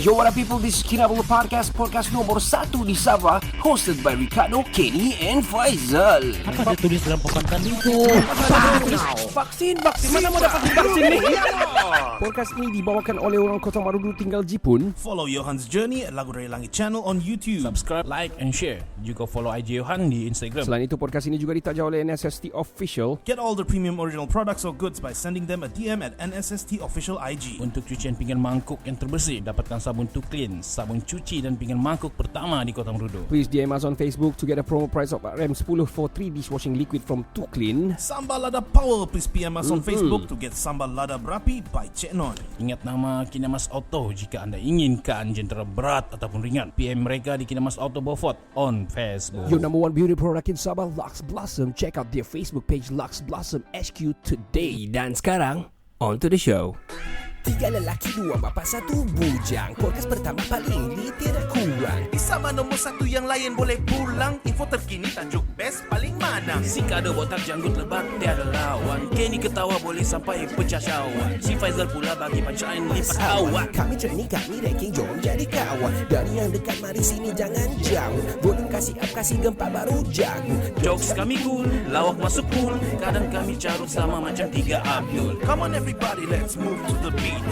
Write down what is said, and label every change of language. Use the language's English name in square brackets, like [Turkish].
[English] Yo, what up people, this is Kinabalu Podcast [Malay] nomor 1 di Sabah, [English] hosted by Ricardo, Kenny and Faizal. [Malay] Apa dia tulis dalam papan tadi itu? Vaksin, mana mau dapat vaksin ni? Podcast ini dibawakan oleh orang Kota Marudu tinggal Jipun. [English] Follow Johan's journey at Lagu Dari Langit channel on YouTube. Subscribe, like and share. [Malay] Juga follow IG Johan di Instagram. Selain itu, podcast ini juga ditaja oleh NSST Official. [English] Get all the premium original products or goods by sending them a DM at NSST Official IG. [Malay] Untuk cucian pinggan mangkuk yang terbersih, dapatkan sabun Tuklin, sabun cuci dan pinggan mangkuk pertama di Kota Marudu. [English] Please DM us on Facebook to get a promo price of RM10 for 3 dishwashing liquid from Tuklin. Sambal Lada Power, please PM us on Facebook to get Sambal Lada Berapi by Cik Non. [Malay] Ingat nama Kinamas Auto jika anda inginkan jentera berat ataupun ringan. PM mereka di Kinamas Auto Beaufort [English] on Facebook. Your number one beauty product in Sabah, Lux Blossom. Check out their Facebook page Lux Blossom HQ today. [Malay] Dan sekarang, [English] on to the show. [Malay] 3 lelaki, 2 bapa, 1 bujang. Podcast pertama paling lit, tiada kurang. Di Sabah nombor 1 yang lain boleh pulang. Info terkini tajuk best paling mana. Si Kado botak janggut lebat tiada lawan. Kenny ketawa boleh sampai pecah syawak. Si Faizal pula bagi punchline lipat awak. Kami training, kami ranking, jom jadi kawan. Dari yang dekat mari sini jangan jauh. Volume kasih up, kasih gempa baru jago. Jokes kami cool, lawak masuk cool. Kadang kami carut sama macam 3 Abdul. [English] Come on everybody, let's move to the beat.